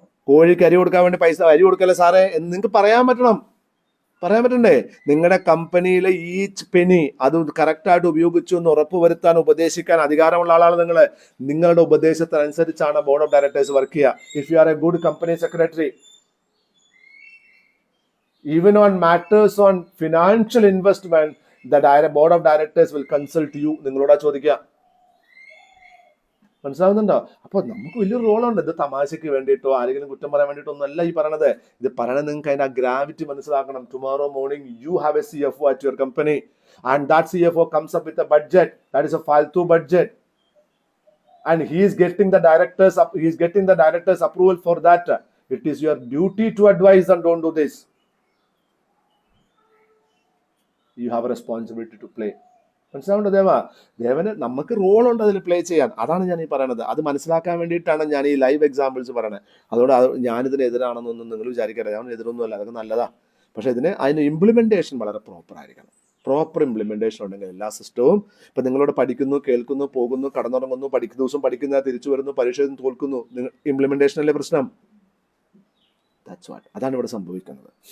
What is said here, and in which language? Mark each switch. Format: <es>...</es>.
<ml>കോഴിക്ക് അരി കൊടുക്കാൻ വേണ്ടി അരി കൊടുക്കല്ലേ സാറേ എന്ന് നിങ്ങൾക്ക് പറയാൻ പറ്റണ്ടേ? നിങ്ങളുടെ കമ്പനിയിലെ</ml> <en>each penny</en> <ml>അത് കറക്റ്റായിട്ട് ഉപയോഗിച്ചു എന്ന് ഉറപ്പുവരുത്താൻ ഉപദേശിക്കാൻ അധികാരമുള്ള ആളാണ് നിങ്ങൾ. നിങ്ങളുടെ ഉപദേശത്തിനനുസരിച്ചാണ് ബോർഡ് ഓഫ് ഡയറക്ടേഴ്സ് വർക്ക് ചെയ്യുക.</ml> <en>If you are a good company secretary, even on matters on financial investment, the board of directors will consult you.</en> <ml>നിങ്ങളോടാ ചോദിക്കുക. മനസ്സിലാവുന്നുണ്ടോ? അപ്പൊ നമുക്ക് വലിയൊരു റോളുണ്ട്. ഇത് തമാശയ്ക്ക് വേണ്ടിയിട്ടോ ആരെങ്കിലും കുറ്റം പറയാൻ വേണ്ടിയിട്ടോ ഒന്നല്ല ഈ പറയണത്. ഇത് പറയണത് നിങ്ങൾക്ക് അതിന്റെ ഗ്രാവിറ്റി മനസ്സിലാക്കണം.</ml> <en>Tomorrow morning you have a CFO at your company and that CFO comes up with a budget that is a faltu budget and he is getting the directors approval for that. It is your duty to advise and don't do this. You have a responsibility to play.</en> <ml>മനസ്സിലാവുണ്ടോ? ദേവന് നമുക്ക് റോളുണ്ട് അതിൽ play ചെയ്യാൻ. അതാണ് ഞാൻ ഈ പറയണത്. അത് മനസ്സിലാക്കാൻ വേണ്ടിയിട്ടാണ് ഞാൻ ഈ ലൈവ് എക്സാമ്പിൾസ് പറയണത്. അതുകൊണ്ട് ഞാനിതിന് എതിരാണെന്നൊന്നും നിങ്ങൾ വിചാരിക്കട്ടെ. ഞാൻ എതിരൊന്നുമല്ല, അതൊക്കെ നല്ലതാ. പക്ഷെ അതിന് ഇംപ്ലിമെന്റേഷൻ വളരെ പ്രോപ്പർ ആയിരിക്കണം. പ്രോപ്പർ ഇംപ്ലിമെന്റേഷൻ ഉണ്ടെങ്കിൽ എല്ലാ സിസ്റ്റവും, ഇപ്പം നിങ്ങളോട് പഠിക്കുന്നു, കേൾക്കുന്നു, പോകുന്നു, കടന്നുറങ്ങുന്നു, ദിവസം പഠിക്കുന്ന, തിരിച്ചു വരുന്നു, പരീക്ഷ തോൽക്കുന്നു, ഇംപ്ലിമെന്റേഷനല്ലേ പ്രശ്നം?</ml> <en>That's what.</en> <ml>അതാണ് ഇവിടെ സംഭവിക്കുന്നത്.</ml>